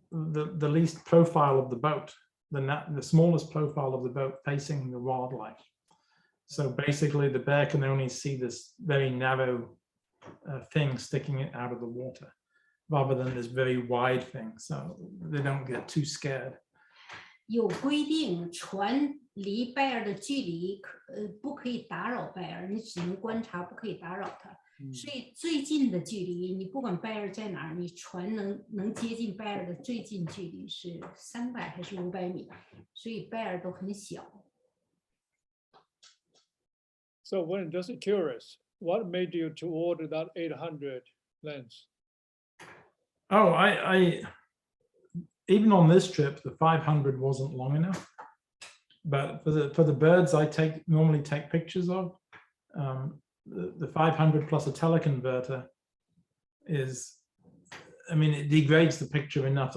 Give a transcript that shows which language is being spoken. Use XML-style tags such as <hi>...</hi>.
<en>the least profile of the boat, the smallest profile of the boat facing the wildlife. So basically, the bear can only see this very narrow thing sticking it out of the water, rather than this very wide thing. So they don't get too scared.</en> <zh>有规定，船离 bear 的距离不可以打扰 bear， 你只能观察，不可以打扰它。所以最近的距离，你不管 bear 在哪儿，你船能接近 bear 的最近距离是300还是500米，所以 bear 都很小。</zh> <en>So when just curious, what made you to order that 800 lens? Oh, I even on this trip, the 500 wasn't long enough. But for the birds I normally take pictures of, the 500 plus a teleconverter is, I mean, it degrades the picture enough.</en>